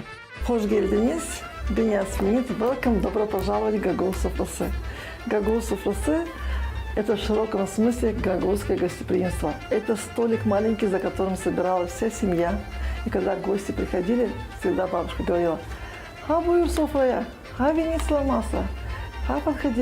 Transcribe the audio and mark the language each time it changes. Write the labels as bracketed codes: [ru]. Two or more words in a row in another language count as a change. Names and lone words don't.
[tr] Hoş geldiniz. [ro] Bine ați venit. [en] Welcome, [ru] добро пожаловать в Гагауз Суфласы. Гагауз Суфласы – это в широком смысле гагаузское гостеприимство. Это столик маленький, за которым собиралась вся семья. И когда гости приходили, всегда бабушка говорила: [gag] «Ха буйр софрая, [ru] ха винит сломаса, ха подходи».